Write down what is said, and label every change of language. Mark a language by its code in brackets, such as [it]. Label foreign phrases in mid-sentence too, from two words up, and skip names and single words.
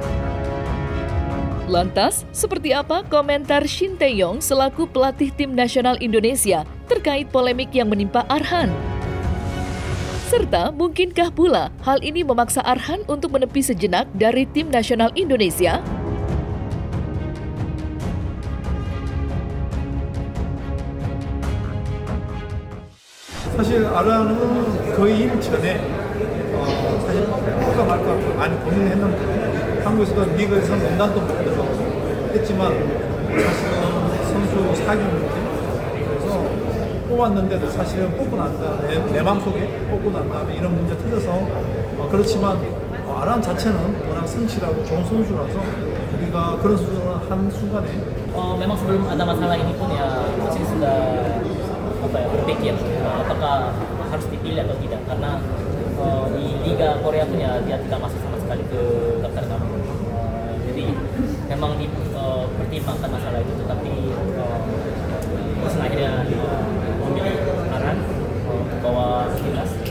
[id] Lantas, seperti apa komentar Shin Tae-yong selaku pelatih tim nasional Indonesia terkait polemik yang menimpa Arhan? Serta, mungkinkah pula hal ini memaksa Arhan untuk menepi sejenak dari tim nasional Indonesia? [ko] 사실 아란은 거의 전에 사실 할까 말까 많이 고민했는데 한국에서도 리그에서 논란도 많고 했지만 사실은 선수 사기 문제 그래서 뽑았는데도 사실은 뽑고 난 다음에 내 마음속에 뽑고 난 다음에 이런 문제 터져서 그렇지만 아란 자체는 워낙 성실하고 좋은 선수라서 우리가 그런 선수를 한 순간에 [id] memang sebelum ada masalah ini pun ya coaching sudah berpikir apakah harus dipilih atau tidak, karena di Liga Korea pun ya dia tidak masuk sama sekali ke daftar kami. Jadi memang dipertimbangkan masalah itu, tetapi terus akhirnya memilih Arhan untuk bawa timnas.